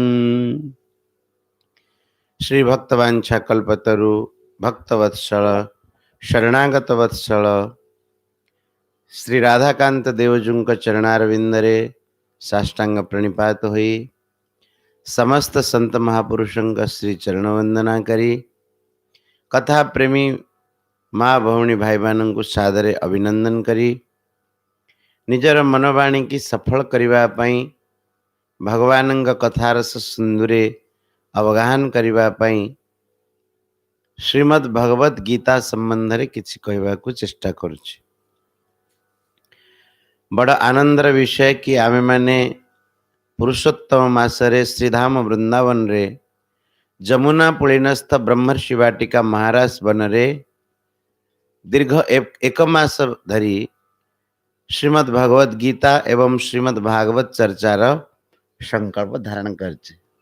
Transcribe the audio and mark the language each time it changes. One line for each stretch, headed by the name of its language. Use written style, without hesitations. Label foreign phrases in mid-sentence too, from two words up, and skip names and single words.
Odia: ଶ୍ରୀ ଭକ୍ତବାଞ୍ଛା କଳ୍ପତରୁ ଭକ୍ତବତ୍ସଳ ଶରଣାଗତ ବତ୍ସଳ ଶ୍ରୀ ରାଧାକାନ୍ତ ଦେବଜୁଙ୍କ ଚରଣାରବିନ୍ଦରେ ସାଷ୍ଟାଙ୍ଗ ପ୍ରଣିପାତ ହୋଇ ସମସ୍ତ ସନ୍ଥ ମହାପୁରୁଷଙ୍କ ଶ୍ରୀ ଚରଣବନ୍ଦନା କରି କଥା ପ୍ରେମୀ ମା ଭଉଣୀ ଭାଇ ବହନ କୁ ସାଦରେ ଅଭିନନ୍ଦନ କରି ନିଜର ମନବାଣୀକି ସଫଳ କରିବା ପାଇଁ ଭଗବାନଙ୍କ କଥାରସ ସିନ୍ଧୁରେ ଅବଗାହନ କରିବା ପାଇଁ ଶ୍ରୀମଦ୍ ଭଗବତ ଗୀତା ସମ୍ବନ୍ଧରେ କିଛି କହିବାକୁ ଚେଷ୍ଟା କରୁଛି। ବଡ଼ ଆନନ୍ଦର ବିଷୟ କି ଆମେ ମାନେ ପୁରୁଷୋତ୍ତମ ମାସରେ ଶ୍ରୀଧାମ ବୃନ୍ଦାବନରେ ଯମୁନା ପୁଳିନସ୍ଥ ବ୍ରହ୍ମର୍ଷି ବାଟିକା ମହାରାଜ ବନରେ ଦୀର୍ଘ ଏକ ମାସ ଧରି ଶ୍ରୀମଦ୍ ଭଗବତ ଗୀତା ଏବଂ ଶ୍ରୀମଦ୍ ଭାଗବତ ଚର୍ଚ୍ଚାର ସଂକଳ୍ପ ଧାରଣ କରିଛେ।